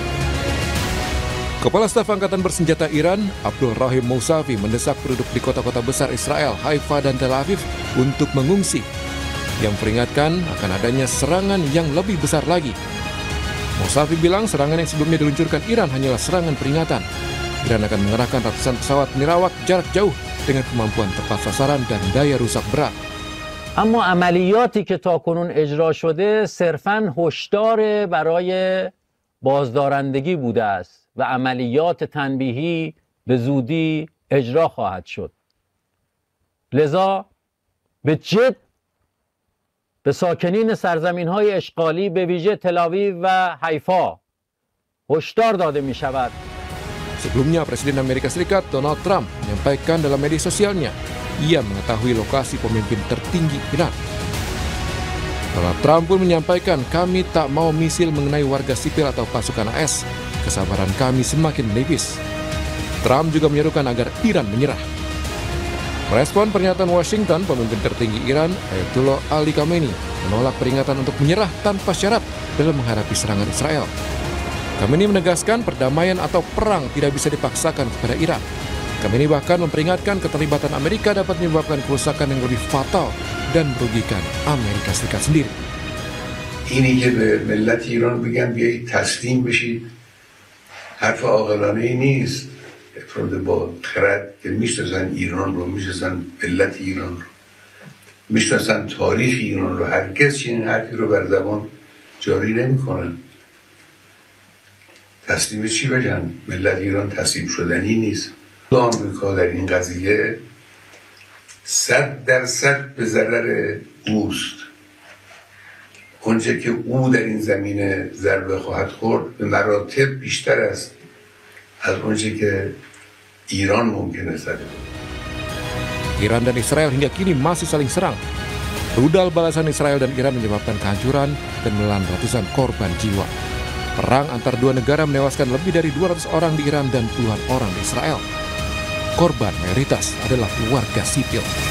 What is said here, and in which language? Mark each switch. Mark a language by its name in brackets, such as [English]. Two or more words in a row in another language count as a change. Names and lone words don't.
[Indonesian] Kepala Staf Angkatan Bersenjata Iran, Abdul Rahim Mousavi, mendesak penduduk di kota-kota besar Israel, Haifa dan Tel Aviv untuk mengungsi, yang peringatkan akan adanya serangan yang lebih besar lagi. Mousavi bilang serangan yang sebelumnya diluncurkan Iran hanyalah serangan peringatan. Iran akan mengerahkan ratusan pesawat nirawak jarak jauh dengan kemampuan tepat sasaran dan daya rusak berat. [Persian] اما عملیاتی که تاکنون اجرا شده صرفاً هشدار برای بازدارندگی بوده است و عملیات تنبیهی به زودی اجرا خواهد شد. لذا به جد به ساکنین سرزمین‌های اشغالی به ویژه تل‌آویو و حیفا هشدار داده می‌شود. [Indonesian] Sebelumnya, Presiden Amerika Serikat Donald Trump menyampaikan dalam media sosialnya, ia mengetahui lokasi pemimpin tertinggi Iran. Donald Trump pun menyampaikan, kami tak mau misil mengenai warga sipil atau pasukan AS. Kesabaran kami semakin menipis. Trump juga menyerukan agar Iran menyerah. Merespon pernyataan Washington, pemimpin tertinggi Iran, Ayatollah Ali Khamenei, menolak peringatan untuk menyerah tanpa syarat dalam menghadapi serangan Israel. Khamenei menegaskan perdamaian atau perang tidak bisa dipaksakan kepada Iran. Khamenei bahkan memperingatkan keterlibatan Amerika dapat menyebabkan kerusakan yang lebih fatal dan merugikan Amerika Serikat sendiri. [Persian] اینی که به ملت ایران بگم بیایید تسلیم بشید حرف عاقلانه‌ای نیست. افراد با خرد که میشناسن ایران رو، میشناسن ملت ایران رو، میشناسن تاریخ ایران رو، هرگز چنین حرفی رو بر زبان جاری نمی‌کنن. تسلیم چی بگن؟ ملت ایران تسلیم شدنی نیست. آمریکا در این قضیه 100% به ضرر اوست. اونچه که او در این زمینه ضربه خواهد خورد به مراتب بیشتر است از اونچه که ایران ممکنه زده. [Indonesian] Iran dan Israel hingga kini masih saling serang. Rudal balasan Israel dan Iran menyebabkan kehancuran dan menelan ratusan korban jiwa. Perang antar dua negara menewaskan lebih dari 200 orang di Iran dan puluhan orang di Israel. Korban mayoritas adalah warga sipil.